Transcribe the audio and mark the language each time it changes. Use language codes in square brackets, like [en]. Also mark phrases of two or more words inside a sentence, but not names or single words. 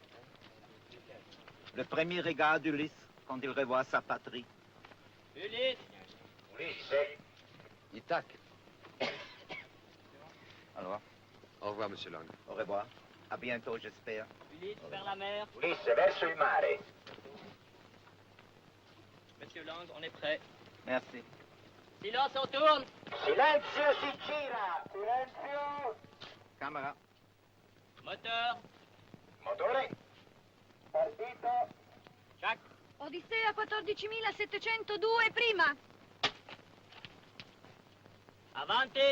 [fr] Le premier regard d'Ulysse quand il revoit sa patrie. Ulysse. Ithac. Alors, Au revoir, monsieur Lang. au revoir. À bientôt, j'espère. Ulysse vers la mer. [it] Ulysse verso il mare. [fr] Monsieur Lang, on est prêt. Merci. Silence, on tourne. [it] Silenzio si gira. Silenzio. Camera. [fr] Moteur. [it] Motore. Partito. Jacques. Odissea 14.702 prima. Avanti.